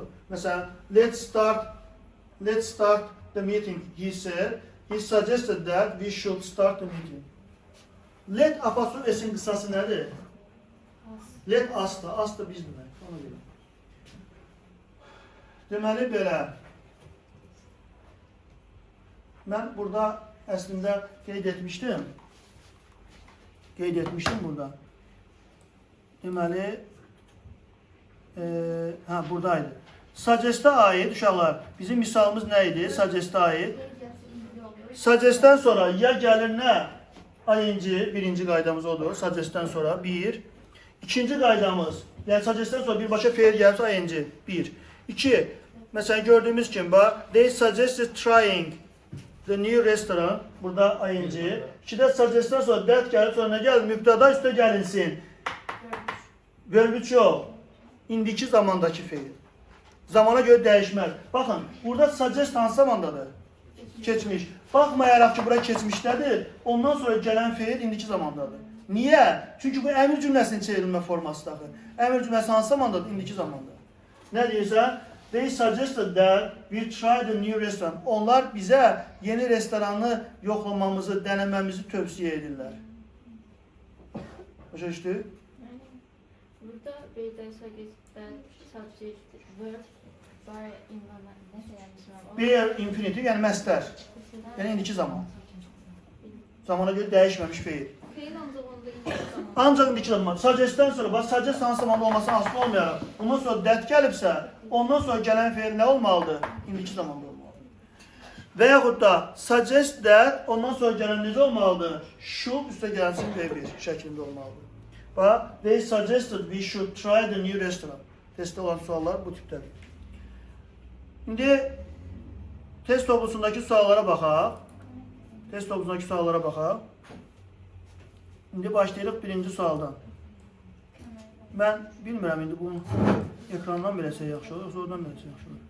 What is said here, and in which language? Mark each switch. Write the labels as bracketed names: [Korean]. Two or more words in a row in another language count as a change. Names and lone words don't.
[Azerbaijani] Məsələn, [English] let's start the meeting, he said. He suggested that we should start the meeting. [Azerbaijani] Let apostrof s'in qısası nədir? [English] Let as [Azerbaijani] da biz demək. Ona görə. Deməli belə. Mən burada əslində qeyd etmişdim burada. Deməli, buradaydı. Suggest-a aid uşaqlar. Bizim misalımız nə idi? Suggest-a aid. Suggest-dən sonra ya gəlir nə? ING birinci qaydamız odur. Suggest-dən sonra 1. İkinci qaydamız, yəni suggest-dən sonra birbaşa feil gəlirsə ING 1. 2. Məsələn gördüyümüz kimi bax, [English] they suggested trying the new restaurant. [Azerbaijani] Burada ING. 2-də suggest-dən sonra that gəlir, sonra nə gəlir? Mübtəda üstə gəlinsin. Verb 3 yox. İndiki zamandakı feil. Zamana görə dəyişməz. Baxın, burada suggest hansı zamandadır? Keçmiş. Baxmayaraq ki, bura keçmişdədir, ondan sonra gələn feil indiki zamandadır. Niyə? Çünki bu əmr cümləsinin çevrilmə formasıdır. Əmr cümləsi hansı zamandadır? İndiki zamanda. Nə deyirsən? [English] They suggested that we try the new restaurant. [Azerbaijani] Onlar bizə yeni restoranı yoxlamamızı, dənəməmizi tövsiyə edirlər. Başa düşdü? Burada bir də [English] subject verb [Azerbaijani] var [English] Bare infinitive, [Azerbaijani] yəni məstər. Yəni indiki zaman. Zamana görə dəyişməmiş feil. Feil ancaq onda indiki zaman. Ancaq indiki zaman. Suggest-dən sonra, bax suggest hansı zamanda olmasına asılı olmayaraq, ondan sonra that gəlibsə, ondan sonra gələn feil nə olmalıdır? İndiki zamanda olmalıdır. Və yaxud da [English] suggest that, [Azerbaijani] ondan sonra gələn necə olmalıdır? Should üstə gəlsin V1 şəklində olmalıdır. Bax, [English] they suggested we should try the new restaurant. [Azerbaijani] Testdə olan suallar bu tipdədir. İndi test toplusundakı suallara baxaq. Test toplusundakı suallara baxaq. İndi başlayırıq birinci sualdan. Mən bilmirəm indi bunu ekrandan beləsə yaxşı olur, yoxsa oradan beləsə yaxşı olur.